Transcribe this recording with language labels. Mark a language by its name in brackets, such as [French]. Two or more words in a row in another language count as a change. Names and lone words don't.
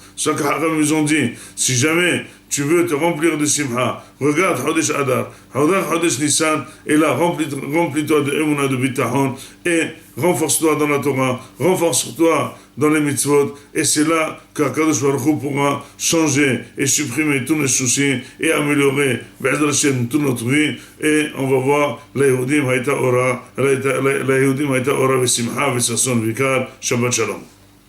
[French] Ce que Hacham nous ont dit, si jamais tu veux te remplir de simha, regarde Chodesh Adar, regarde Chodesh Nissan, et là, remplis-toi de Emunah, de Bitachon, et renforce-toi dans la Torah, renforce-toi dans les mitzvot, et c'est là qu'Akadosh Baruch Hu pourra changer et supprimer tous nos soucis et améliorer [Hebrew] בעזרת השם [French] toute notre vie, et on va voir la [Hebrew] יהודים היתה אורה, [French] la [Hebrew] יהודים היתה אורה ושמחה וששון ויקר, שבת שלום.